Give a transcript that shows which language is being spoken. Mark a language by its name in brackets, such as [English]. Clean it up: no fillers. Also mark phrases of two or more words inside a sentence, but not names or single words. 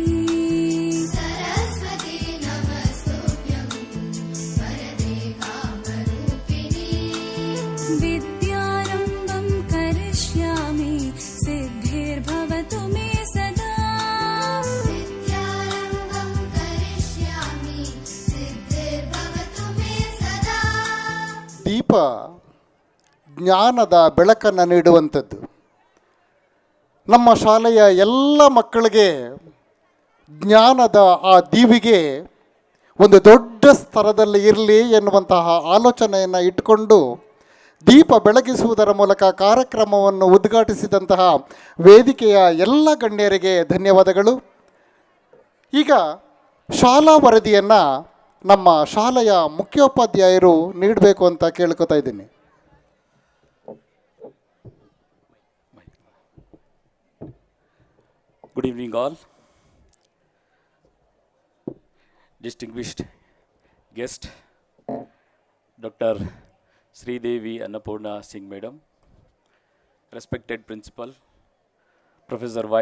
[Sanskrit] सरस्वती नमस्तुभ्यं वरदे कामरूपिणी. विद्यारम्भं करिष्यामि सिद्धिर्भवतु मे सदा. विद्यारम्भं करिष्यामि सिद्धिर्भवतु मे सदा. [Kannada] ದೀಪ ಜ್ಞಾನದ ಬೆಳಕನ್ನು ನೀಡುವಂಥದ್ದು. ನಮ್ಮ ಶಾಲೆಯ ಎಲ್ಲ ಮಕ್ಕಳಿಗೆ ಜ್ಞಾನದ ಆ ದೀವಿಗೆ ಒಂದು ದೊಡ್ಡ ಸ್ತರದಲ್ಲಿ ಇರಲಿ ಎನ್ನುವಂತಹ ಆಲೋಚನೆಯನ್ನು ಇಟ್ಟುಕೊಂಡು ದೀಪ ಬೆಳಗಿಸುವುದರ ಮೂಲಕ ಕಾರ್ಯಕ್ರಮವನ್ನು ಉದ್ಘಾಟಿಸಿದಂತಹ ವೇದಿಕೆಯ ಎಲ್ಲ ಗಣ್ಯರಿಗೆ ಧನ್ಯವಾದಗಳು. ಈಗ ಶಾಲಾ ವರದಿಯನ್ನು ನಮ್ಮ ಶಾಲೆಯ ಮುಖ್ಯೋಪಾಧ್ಯಾಯರು ನೀಡಬೇಕು ಅಂತ ಕೇಳ್ಕೊತಾ ಇದ್ದೀನಿ. [English] Good evening, all. Distinguished guest, Dr. Sridevi Annapurna Singh Madam, respected Principal, Professor Y.